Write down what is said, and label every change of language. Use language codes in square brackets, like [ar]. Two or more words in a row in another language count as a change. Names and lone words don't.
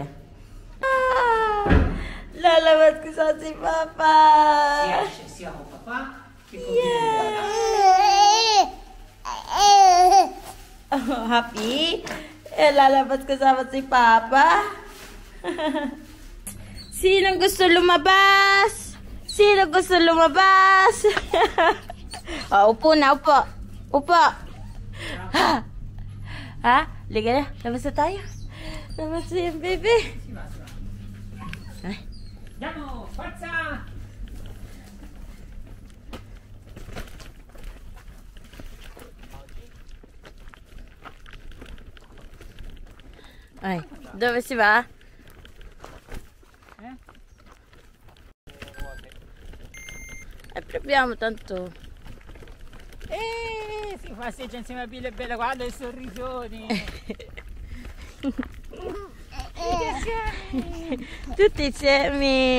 [tl] Ah, lalabas ko sa si Papa! [it] Sia con papà che con [en] Oh, happy? [tl] Lalabas kasama si Papa? Sino gusto lumabas? Sino gusto lumabas? Oh, upo na, upo. Upo. Ha? Ha? Liga na, labas na tayo. Labas na yung baby. Ay. [it] Andiamo, forza! Ay, dove si va? Proviamo tanto. Si passeggia insieme a Billy e Bella, guarda i sorrisoni! Tutti insieme.